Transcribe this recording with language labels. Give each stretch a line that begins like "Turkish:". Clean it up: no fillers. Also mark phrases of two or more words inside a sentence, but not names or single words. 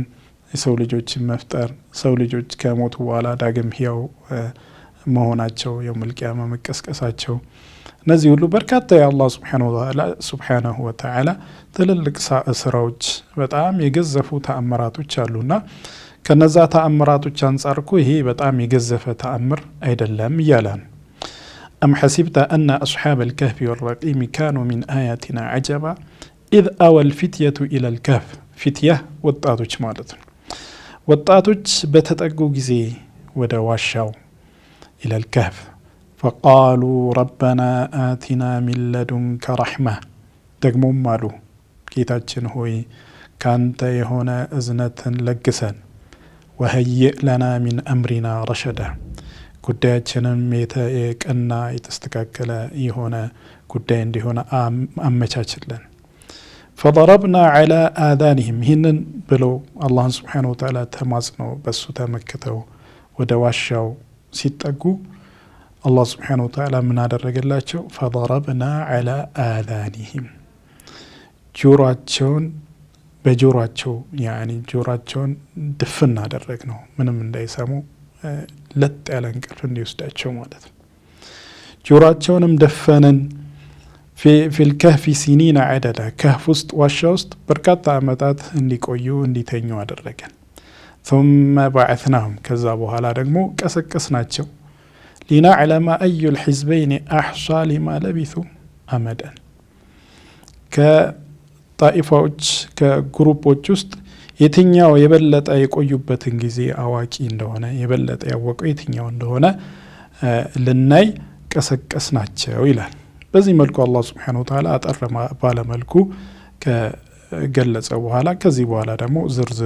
Amharic: የሰው ልጆችን መፍጠር፣ ሰው ልጆች ከሞቱ በኋላ ዳግም ሕያው መሆናቸው፣ የውመል ቂያማ መቀስቀሳቸው፣ እነዚህ ሁሉ በርካታ የአላህ
Arabic: سبحانه وتعالى
Amharic: ትልልቅ ስራዎች፣ በጣም የገዘፉ ተአምራቶች አሉና ከነዛ ተአምራቶች አንጻር እኮ ይሄ በጣም የገዘፈ ተአምር አይደለም እያለን
Arabic: أم حسبت أن أصحاب الكهف والرقيم كانوا من آياتنا عجبا إذ أوى الفتية إلى الكهف فتية
Amharic: ወጣቶች ማለት ነው። ወጣቶች በተጠጉ ጊዜ ወደ ዋሻው
Arabic: إلى الكهف فقالوا ربنا آتنا من لدنك رحمة
Amharic: ደግሞም አሉ ጌታችን ሆይ ካንተ የሆነ እዝነትን ለግሰን
Arabic: وهيئ لنا من أمرنا رشدا
Amharic: ጉዳያችንን የቀና የተስተካከለ የሆነ ጉዳይ እንዲሆነ አመቻችልን።
Arabic: فضربنا على آذانهم
Amharic: ይህንን ብለው አላህ
Arabic: سبحانه وتعالى
Amharic: ተማጽነው በሱ ተመክተው ወደ ዋሻው ሲጠጉ አላህ
Arabic: سبحانه وتعالى
Amharic: ምን አደረገላቸው?
Arabic: فضربنا على آذانهم
Amharic: ጆሮአቸውን በጆሮአቸው ያኒ ጆሮአቸውን ድፍን አደረግ ነው፣ ምንም እንዳይሰሙ ለጥ ያለ እንቅልፍ እንዲወስዳቸው ማለት ነው። ጆሮአቸውንም ደፈነን።
Arabic: في الكهف سنين عددا
Amharic: كهف ውስጥ ዋሻ ውስጥ በርካታ አመታት እንዲቆዩ እንዲተኙ አደረገን።
Arabic: ثم بعثناهم
Amharic: ከዛ በኋላ ደግሞ ቀሰቀስናቸው።
Arabic: لنعلم أي الحزبين أحصى لما لبثوا أمدا
Amharic: ከጣኢፋዎች ከግሩፖች ውስጥ የትኛው የበለጠ የቆዩበትን ጊዜ አዋቂ እንደሆነ የበለጠ ያወቀው የትኛው እንደሆነ ልናይ ቀሰቀስናቸው ይላል። በዚህ መልኩ አላህ
Arabic: سبحانه وتعالى
Amharic: አጠር ባለ መልኩ ከገለጸ በኋላ ከዚህ በኋላ ደግሞ ዝርዝር